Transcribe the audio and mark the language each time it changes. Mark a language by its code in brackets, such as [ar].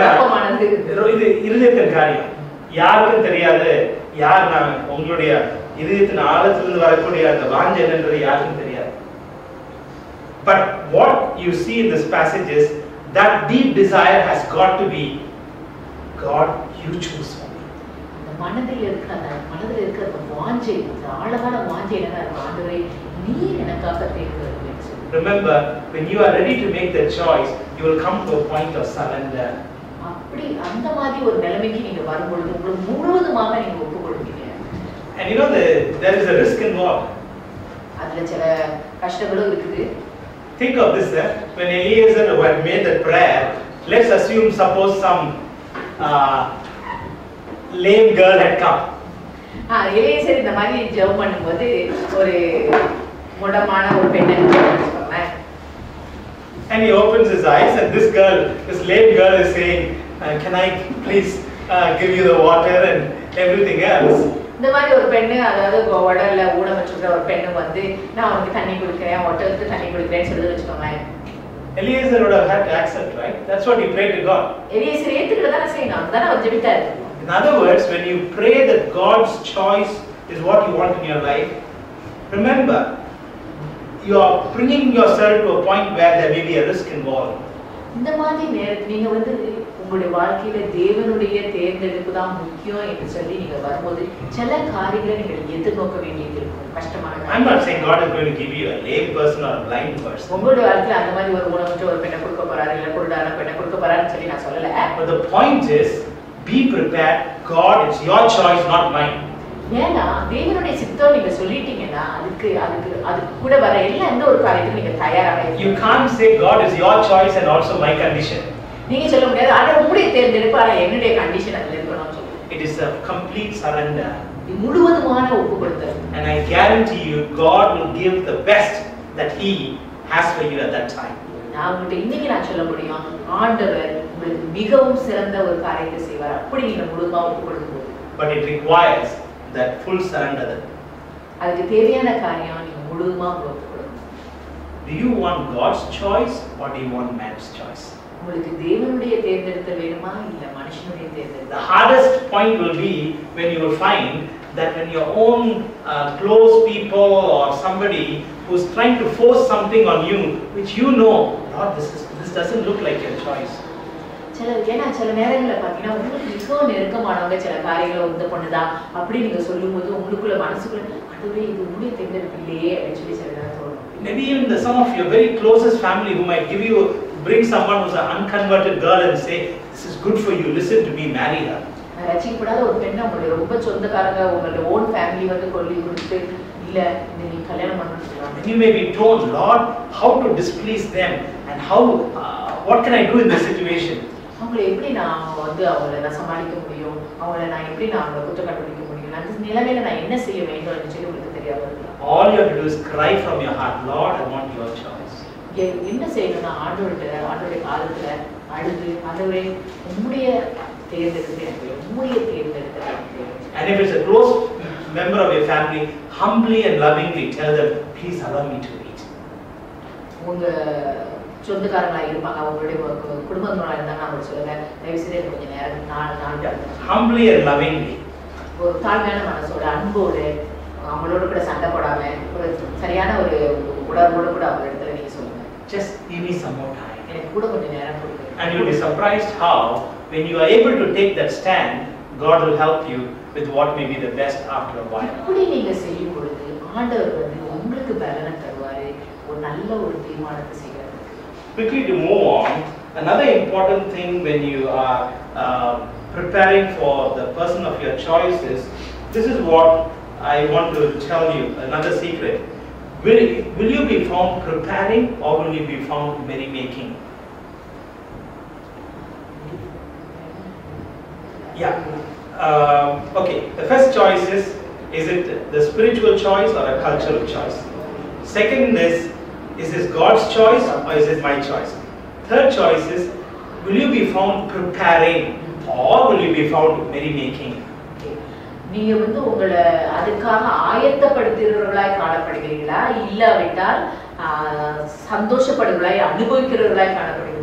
[ta] ஏன்னா இது இருதயத்தின் காரியம், யாருக்கும் தெரியாது. யார் நான் உங்களுடைய இதயத்தின் ஆழத்திலிருந்து வரக்கூடிய அந்த வாஞ்சை என்னன்றது யாருக்கும் தெரியாது. [en] But what you see in this passage is that deep desire has got to be, God, you choose for me. [ta] மனதில் இருக்கிற அந்த வாஞ்சை, ஆழமான வாஞ்சை என்னன்னா ஆண்டவரே நீர் எனக்காக தேர்ந்தெடுக்க. [en] Remember, when you are ready to make that choice, you will come to a point of surrender. [ta] அப்படி அந்த மாதிரி ஒரு நிலைமைக்கு நீங்க வரும்பொழுது உங்களுக்கு முழுவதுமாக நீங்க ஒப்புக்கொள்வீங்க. [en] And you know there is a risk involved. [ta] அதுல சில கஷ்டங்களும் இருக்குது. [en] Think of this, when Eliezer had made that prayer, let's assume suppose some lame girl had come. [ta] Eliezer இந்த மாதிரி ஜெபம் பண்ணும்போது ஒரு முடமான ஒரு பெண்ணை சொல்றாங்க. [en] And he opens his eyes and this lame girl is saying, can I please give you the water and everything else. [ta] இந்த மாதிரி ஒரு பெண்ணு, அதாவது உடல்ல ஊனமுற்ற ஒரு பெண்ணு வந்து நான் உனக்கு தண்ணி குடிக்கிறேன், ஒட்டலுக்கு தண்ணி குடிக்கிறேன்னு சொல்லி வச்சுக்கோங்க. [en] Eliezer would have had to accept, right? That's what he prayed to God. [ta] Eliezer ஏத்துக்கிட்டதானே செய்யணும், அதுதானே அவர் ஜெபித்தாரு. [en] In other words, when you pray that God's choice is what you want in your life, remember, you are bringing yourself to a point where there may be a risk involved. [ta] இந்த மாதிரி நேரத்துல நீங்க வந்து உங்களுடைய வாழ்க்கையில தேவனுடைய தேர்ந்தெடுப்பு தான் முக்கியம் என்று சொல்லி நீங்க வரும்போது சில காரியங்களை நீங்கள் எதிர்நோக்க வேண்டியது இருக்கும். கஷ்டமான [en] I'm not saying God is going to give you a lame person or a blind person. [ta] உங்களுடைய வாழ்க்கையில அந்த மாதிரி ஒரு ஊனமுற்ற ஒரு பெண்ணை கொடுக்க போறாரு இல்ல குருடான பெண்ணை கொடுக்க போறாருன்னு சொல்லி நான் சொல்லல. [en] But the point is, be prepared. God, it's your choice, not mine. [ta] ஏன்னா தேவனுடைய சித்தம் நீங்க சொல்லிட்டீங்கன்னா அதுக்கு கூட வர எந்த ஒரு காரியத்துக்கும் நீங்க தயாராக இருக்கணும். [en] You can't say God is your choice and also my condition. [ta] நீங்க சொல்ல முடியாது ஆனா உங்களுடைய தேர்ந்தெடுப்பு ஆனா என்னுடைய கண்டிஷன் அதுல இருக்கணும்னு சொல்லுங்க. [en] It is a complete surrender. [ta] முழுவதுமான ஒப்புக்கொடுத்தல். [en] And I guarantee you, God will give the best that He has for you at that time. [ta] நான் உங்களுக்கு இன்னைக்கு நான் சொல்ல முடியும், ஆண்டவர் உங்களுக்கு மிகவும் சிறந்த ஒரு காரியத்தை செய்வார் அப்படி நீங்க முழுவதுமா ஒப்புக்கொடுக்கும்போது. [en] But it requires that full surrender. [ta] அதுக்கு தேவையான காரியம் நீங்க முழுவதுமா ஒப்புக்கொடுக்கணும். [en] Do you want God's choice or do you want man's choice? [ta] உங்களுக்கு தேவனுடைய தேர்ந்தெடுத்தல் வேணுமா இல்ல மனுஷனுடைய தேர்ந்தெடுத்தல்? [en] The hardest point will be when you will find that when your own close people or somebody who's trying to force something on you which you know, Lord, this doesn't look like your choice. [ta] சில நேரங்கள்ல பாத்தீங்கன்னா உங்களுக்கு மிகவும் நெருக்கமானவங்க சில காரியங்களை உந்த பண்ணுதான் அப்படி நீங்க சொல்லும்போது உங்களுக்குள்ள மனசுக்குள்ள அதுவே இது உங்களுடைய தேர்ந்தெடுப்பு இல்லையே அப்படின்னு சொல்லி சில நேரம் தோணும். [en] Maybe even some of your very closest family who might bring someone who's an unconverted girl and say, this is good for you, listen to me, marry her. [ta] ரசிக்கப்படாத ஒரு பெண்ணை உங்களுடைய ரொம்ப சொந்தக்காரங்க உங்களுடைய ஓன் ஃபேமிலி வந்து கொல்லி கொடுத்து இல்ல நீ கல்யாணம் பண்ணணும்னு சொல்றாங்க. [en] And you may be told, Lord, how to displease them and what can I do in this situation? [ta] அவங்களை எப்படி நான் வந்து அவங்கள சமாளிக்க முடியும், அவங்கள நான் எப்படி அவங்களை குற்றம் கண்டுபிடிக்க முடியும், அந்த நிலைமையில நான் என்ன செய்ய வேண்டும் அப்படின்னு சொல்லி உங்களுக்கு தெரியாது. [en] All you have to do is cry from your heart, Lord, I want your choice. [ta] என்ன செய்யணும்னா ஆண்டவருடைய காலத்துல அழுது ஆண்டவரே உம்முடைய தேர்ந்தெடுத்து எனக்கு உம்முடைய தேர்ந்தெடுத்து. [en] And if it's a close member of your family, humbly and lovingly tell them, please allow me to eat. [ta] உங்க சொந்தக்காரங்களா இருப்பாங்க அவங்களுடைய குடும்பங்களா இருந்தாங்க அவங்க சொல்லுங்க தயவு செய்து கொஞ்சம் நேரம் நான் [en] humbly and lovingly. [ta] ஒரு தாழ்மையான மனசோட அன்போடு அவங்களோட கூட சண்டை போடாம ஒரு சரியான ஒரு உணர்வோட கூட அவங்க இடத்துல நீங்க சொல்லுங்க. [en] Just give me some more time. [ta] எனக்கு கூட கொஞ்சம் நேரம் கொடுங்க. [en] And you'll be surprised how when you are able to take that stand, God will help you with what may be the best after a while. [ta] இப்படி நீங்க செய்யும் பொழுது ஆண்டவர் வந்து உங்களுக்கு பலனை தருவாரு ஒரு நல்ல ஒரு தீர்மானத்தை செய்யறது. [en] Quickly to move on, another important thing when you are preparing for the person of your choice is, this is what I want to tell you, another secret. Will you be found preparing or will you be found merrymaking? Yeah. Okay, the first choice is it the spiritual choice or a cultural choice? Second is this God's choice or is it my choice? Third choice is, will you be found preparing or will you be found merrymaking? [ta] நீங்க வந்து உங்களை அதுக்காக ஆயத்தப்படுத்துகிறவர்களாய் காணப்படுகிறீங்களா இல்லாவிட்டால் சந்தோஷப்படுகிறவர்களாய் அனுபவிக்கிறவர்களாய் காணப்படுகிறீங்க.